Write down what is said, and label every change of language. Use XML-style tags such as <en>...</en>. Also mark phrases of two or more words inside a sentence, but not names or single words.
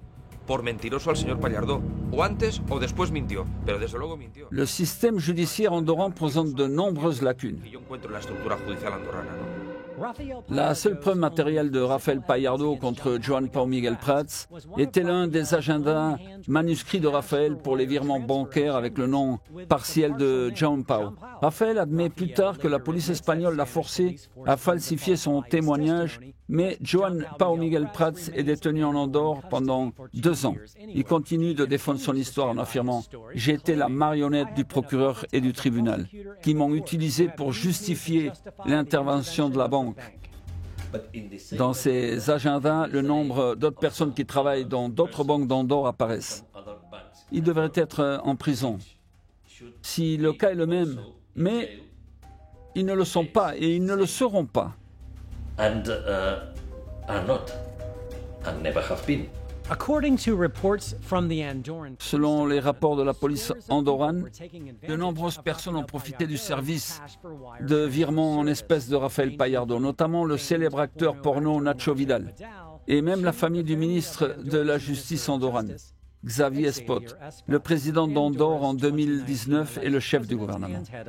<fr>Le système judiciaire andorran présente de nombreuses lacunes. La seule preuve matérielle de Rafael Gallardo contre Joan Pau Miguel Prats était l'un des agendas manuscrits de Rafael pour les virements bancaires avec le nom partiel de Joan Pau. Rafael admet plus tard que la police espagnole l'a forcé à falsifier son témoignage, mais Joan Pau Miguel Prats est détenu en Andorre pendant 2 ans. Il continue de défendre son histoire en affirmant « J'ai été la marionnette du procureur et du tribunal, qui m'ont utilisé pour justifier l'intervention de la banque. » Dans ces agendas, le nombre d'autres personnes qui travaillent dans d'autres banques d'Andorre apparaissent. Ils devraient être en prison. Si le cas est le même, mais ils ne le sont pas et ils ne le seront pas.</fr> <en>And are not, and never have been.</en> <fr>Selon les rapports de la police andorrane, de nombreuses personnes ont profité du service de virement en espèces de Rafael Gallardo, notamment le célèbre acteur porno Nacho Vidal, et même la famille du ministre de la Justice andorrane, Xavier Espot, le président d'Andorre en 2019 et le chef du gouvernement.</fr>